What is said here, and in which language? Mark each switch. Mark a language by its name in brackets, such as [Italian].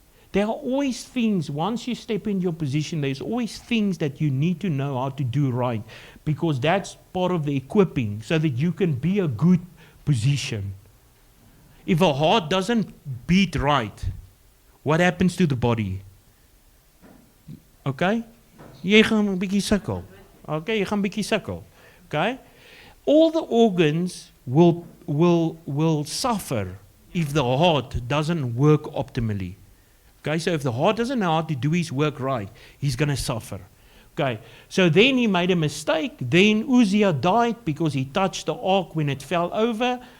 [English] There are always things, once you step in your position, there's always things that you need to know how to do right, because that's part of the equipping so that you can be a good position. If a heart doesn't beat right, what happens to the body? Okay? [Afrikaans] Jy gaan 'n bietjie sukkel. Okay, jy gaan 'n bietjie sukkel. [English] Okay? All the organs will suffer if the heart doesn't work optimally. Okay, so if the heart doesn't know how to do his work right, he's going to suffer. Okay, so then he made a mistake. Then Uzziah died because he touched the ark when it fell over.